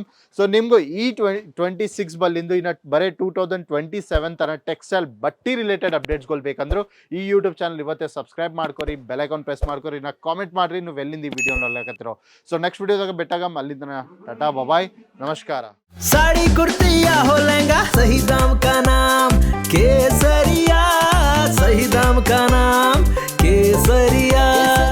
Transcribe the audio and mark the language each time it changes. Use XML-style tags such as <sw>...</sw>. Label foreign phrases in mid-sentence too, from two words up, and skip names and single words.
<kn>ಸೊ ನಿಮ್ಗೂ ಈ 26 ಬಲ್ಲಿಂದು ಇನ್ನು ಬರೀ 2027 ತನ ಟೆಕ್ಸ್ಟೈಲ್ ಬಟ್ಟಿ ರಿಲೇಟೆಡ್ ಅಪ್ಡೇಟ್ಸ್ಗಳು ಬೇಕಂದ್ರು ಈ</kn> <en>YouTube channel</en> <kn>ಇವತ್ತೇ ಸಬ್ಸ್ಕ್ರೈಬ್ ಮಾಡ್ಕೊರಿ,</kn> <en>bell icon press</en> <kn>ಮಾಡ್ಕೊರಿ, ನಾ ಕಾಮೆಂಟ್ ಮಾಡ್ರಿ ನೀವು ಎಲ್ಲಿಂದ ಈ ವಿಡಿಯೋ ನೋಡ್ಲಾಕತ್ತಿರೋ. ಸೊ ನೆಕ್ಸ್ಟ್ ವಿಡಿಯೋದಾಗ ಬೆಟಾಗಮ್. ಅಲ್ಲಿಂದ ಟಾಟಾ ಬಾಯ್ ನಮಸ್ಕಾರ.</kn> <hi>साड़ी कुर्ती या हो लहंगा सही दाम का नाम केसरिया, सही दाम का नाम केसरिया.</hi>